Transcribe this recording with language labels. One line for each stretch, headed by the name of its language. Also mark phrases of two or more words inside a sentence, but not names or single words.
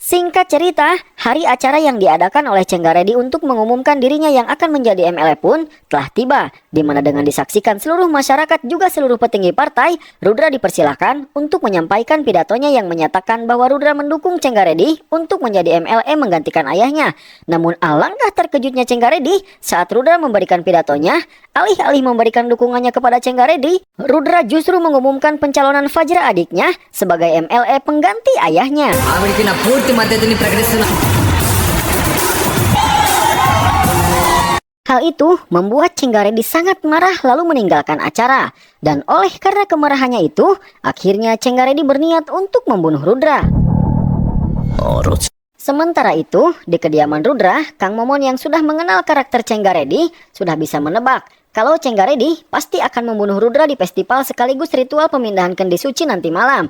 Indonesian: Singkat cerita, hari acara yang diadakan oleh Cenggaredi untuk mengumumkan dirinya yang akan menjadi MLA pun telah tiba, di mana dengan disaksikan seluruh masyarakat juga seluruh petinggi partai, Rudra dipersilahkan untuk menyampaikan pidatonya yang menyatakan bahwa Rudra mendukung Cenggaredi untuk menjadi MLA menggantikan ayahnya. Namun alangkah terkejutnya Cenggaredi saat Rudra memberikan pidatonya, alih-alih memberikan dukungannya kepada Cenggaredi, Rudra justru mengumumkan pencalonan Fajra adiknya sebagai MLA pengganti ayahnya.
Telugu: ఆవిడికి నా పూర్తి మద్దతుని ప్రకటిస్తున్నా.
Indonesian: Hal itu membuat Cenggaredi sangat marah lalu meninggalkan acara. Dan oleh karena kemarahannya itu, akhirnya Cenggaredi berniat untuk membunuh Rudra. Sementara itu, di kediaman Rudra, Kang Momon yang sudah mengenal karakter Cenggaredi sudah bisa menebak kalau Cenggaredi pasti akan membunuh Rudra di festival sekaligus ritual pemindahan kendi suci nanti malam.